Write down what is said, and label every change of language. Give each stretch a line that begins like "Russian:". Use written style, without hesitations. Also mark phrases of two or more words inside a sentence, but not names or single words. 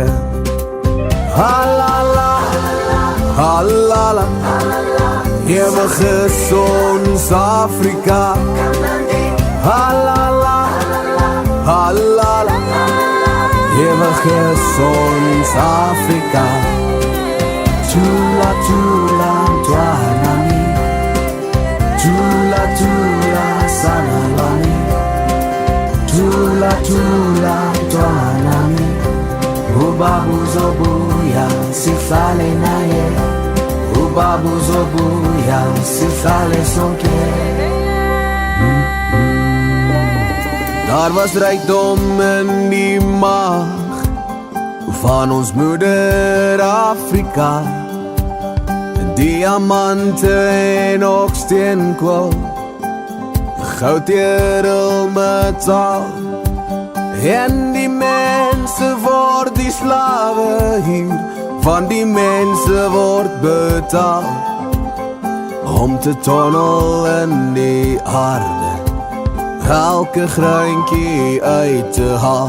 Zulu: Halala, halala,
Afrikaans: ewig is ons Afrika.
Zulu: Halala, halala,
Afrikaans: ewig is ons Afrika.
Zulu: Tula tula mtwanami, tula tula sanalani, tula tula mtwanami, ubabu zobuya sihlale naye, ubabu zobuya sihlale sonke.
Afrikaans: Daar was rykdom in die maag van ons moeder Afrika, diamante en ook steenkool, goud, edelmetaal, en die mense word die slawe hier, van die mense word betaal, om te tunnel in die aarde, elke greintjie uit te haal.